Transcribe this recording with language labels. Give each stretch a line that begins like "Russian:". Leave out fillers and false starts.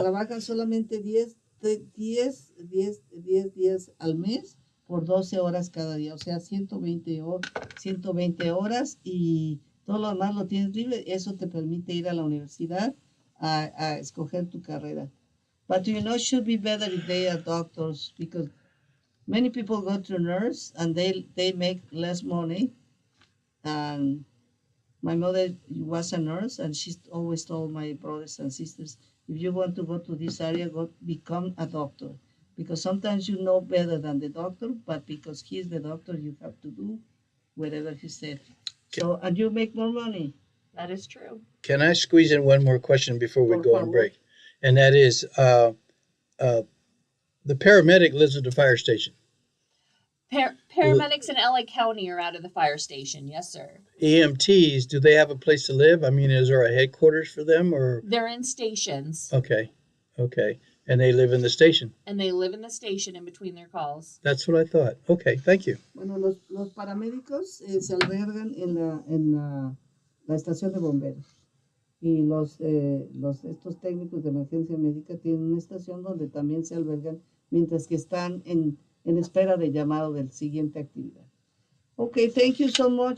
Spanish: Trabajan solamente 10 días al mes por 12 horas cada día, o sea, 120 horas, y todo lo demás lo tienes libre. Eso te permite ir a la universidad a escoger tu carrera.
English: But you know, it should be better if they are doctors, because many people go to nurse and they make less money. And my mother was a nurse, and she always told my brothers and sisters, if you want to go to this area, go become a doctor. Because sometimes you know better than the doctor, but because he's the doctor, you have to do whatever he said. So, and you make more money. That is true. can I squeeze in one more question before we
Spanish: Por
English: go on
Spanish: favor.
English: break? And that is, the paramedic lives at the fire station. Paramedics in LA County are out of the fire station. Yes, sir. EMTs, do they have a place to live? I mean, is there a headquarters for them, or? They're in stations. Okay. And they live in the station. And they live in the station in between their calls. That's what I thought. Okay, thank you.
Spanish: Bueno, los paramédicos se albergan en la estación de bomberos. Y estos técnicos de emergencia médica tienen una estación donde también se albergan mientras que están en espera de llamado del siguiente actividad.
English: Okay, thank you so much.